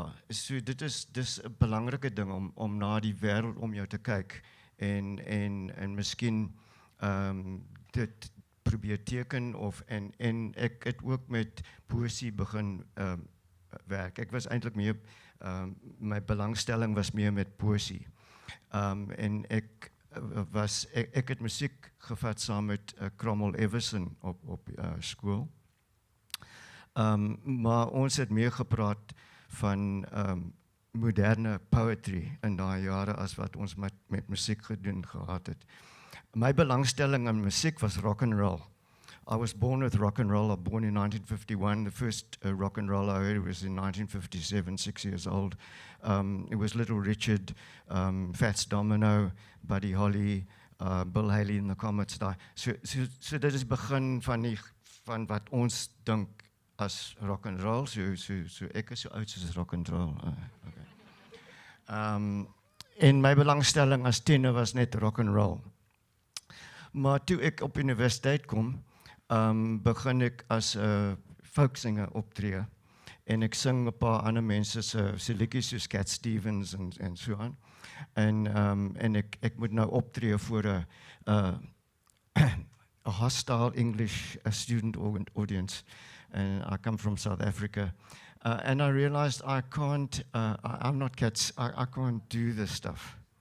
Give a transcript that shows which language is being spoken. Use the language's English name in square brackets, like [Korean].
[Afrikaans] So dis 'n belangrike ding om na die wêreld om jou te kyk en miskien dit probeer teken en ek het ook met poësie begin werk. Ek was eintlik meer my belangstelling was meer met poësie. En ek het musiek gevat saam met Kramer op skool. Maar ons het meer gepraat van moderne poetry in daai jare as wat ons met musiek gedoen gehad het. My belangstelling in musiek was rock and roll. [English] I was born with rock and roll. I was born in 1951. The first rock and roll I heard was in 1957, 6 years old. It was Little Richard, Fats Domino, Buddy Holly, Bill Haley and the Comets. [Afrikaans] So dit is begin van wat ons dink as rock and roll. So ek is so oud soos rock and roll. Okay. En my belangstelling as tiener was net rock and roll. Maar toe ek op universiteit kom, begin ek as folksinger optree en ek sing 'n paar ander mense se liedjies soos Cat Stevens en so aan. En ek moet nou optree voor 'n [English] hostile English student audience, and I come from South Africa, and I realized I can't I can't do this stuff.